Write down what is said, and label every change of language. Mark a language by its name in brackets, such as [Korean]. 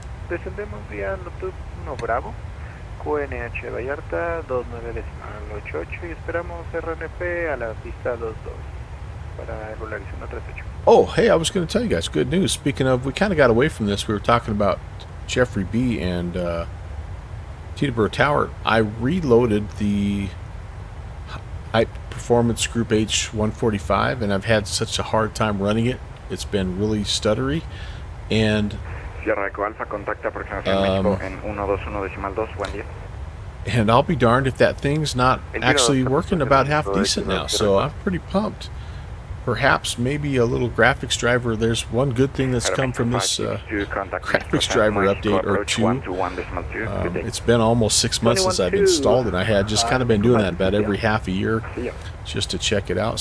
[Spanish] Descendemos vía Notub 1 Bravo, QNH Vallarta 29.88 y esperamos RNP a la pista 22 para el Volaris 138. [English] Oh, hey, I was going to tell you guys, good news. Speaking of, we kind of got away from this. We were talking about Jeffrey B. and Teterboro Tower. I reloaded the High Performance Group H145, and I've had such a hard time running it. It's been really stuttery. And [Spanish] Sierra Eco Alfa, contacta aproximación México en 121.2, buen día. [English] And I'll be darned if that thing's not actually working about half decent now. So I'm pretty pumped. Perhaps maybe a little graphics driver. There's one good thing that's come from this graphics driver update or two. It's been almost 6 months since I've installed it. I had just kind of been doing that about every half a year just to check it out.